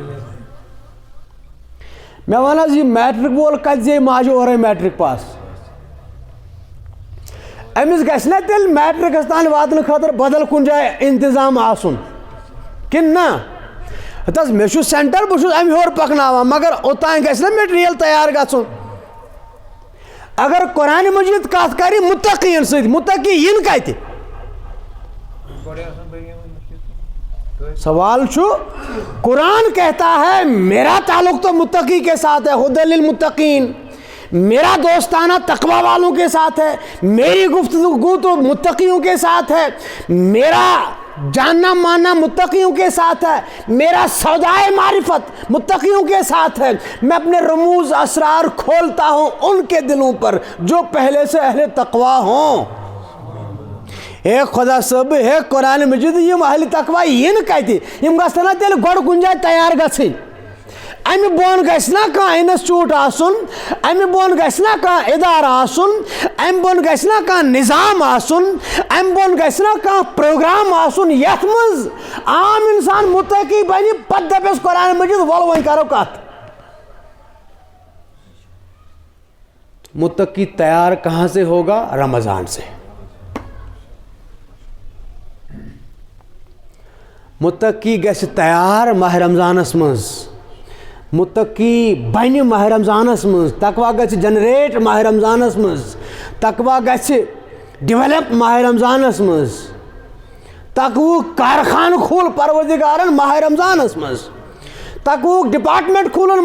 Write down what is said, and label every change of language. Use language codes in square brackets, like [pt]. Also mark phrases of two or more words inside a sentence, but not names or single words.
[ks] مےٚ وَن حظ یہِ میٹرک وول کتہِ زیٖنہِ ماجہِ اورے میٹرک پاس أمِس گژھِ نا تیٚلہِ میٹرکس تام واتنہٕ خٲطرٕ بدل کُنہِ جایہِ انتظام آسُن کِنہٕ نہ ہتہٕ حظ مےٚ چھُ سینٹر بہٕ چھُس امہِ ہیوٚر پکناوان مگر اوٚتانۍ گژھِ نا میٹیریل تیار گژھُن اگر قرآن مجید کت کرِ متقین سۭتۍ متقی یِن کتہِ سوال چھُ [ur] قرآن کہتا ہے میرا تعلق تو متقی کے ساتھ ہے [ar] ہدی للمتقین [ur] میرا دوستانہ تقوی والوں کے ساتھ ہے میری گفتگو تو متقیوں کے ساتھ ہے میرا جاننا ماننا متقیوں کے ساتھ ہے میرا سودائے معرفت متقیوں کے ساتھ ہے میں اپنے رموز اسرار کھولتا ہوں ان کے دلوں پر جو پہلے سے اہل تقوی ہوں [ks] اے خدا صٲب ہے قرآن مجید یم اہل تقوی ین کتہِ یم گژھن نا تیٚلہِ گۄڈٕ کُنہِ جایہِ تیار گژھٕنۍ امہِ بۄن گژھِ نا کانٛہہ انسٹیوٗٹ آسُن امہِ بۄن گژھِ نا کانٛہہ ادارٕ آسُن امہِ بۄن گژھِ نا کانٛہہ نظام آسُن امہِ بۄن گژھِ نا کانٛہہ پروگرام آسُن یتھ منٛز عام انسان متقی بنہِ پتہٕ دپٮ۪س قرآن مجید ول وۄنۍ کرو کتھ [ur] متقی تیار کہاں سے ہوگا رمضان سے [ks] متقی گژھِ تیار ماہ رمضانس منٛز متقی بنہِ ماہ رمضانس منٛز تقوا گژھِ جنریٹ ماہ رمضانس منٛز تقوا گژھِ ڈیولپ ماہ رمضانس منٛز تقوُک کارخانہٕ کھوٗل پروردگارن ماہ رمضانس منٛز تقوُک ڈپارٹمنٹ کھوٗلُن